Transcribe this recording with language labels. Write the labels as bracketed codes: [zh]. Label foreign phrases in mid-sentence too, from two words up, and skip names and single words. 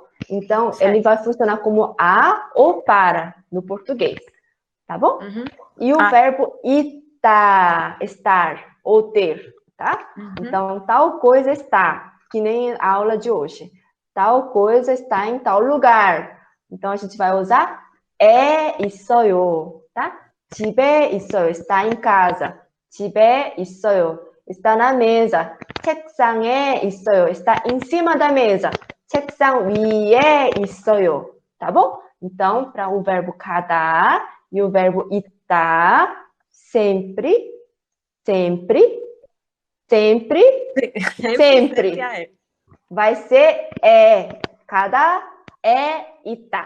[pt] Então, ele vai funcionar como a ou para no português, tá bom? E o verbo estar ou ter, tá? Então, tal coisa está, que nem a aula de hoje. Tal coisa está em tal lugar. Então, a gente vai usar 있어요, tá? [ko] 집에 있어요, [pt] está em casa. [ko] 집에 있어요, [pt] está na mesa. [ko] 책상에 있어요, [pt] está em cima da mesa. [ko] 책상 위에 있어요, [pt] tá bom? Então, para o verbo cada e o verbo 있다, sempre vai ser cada 있다.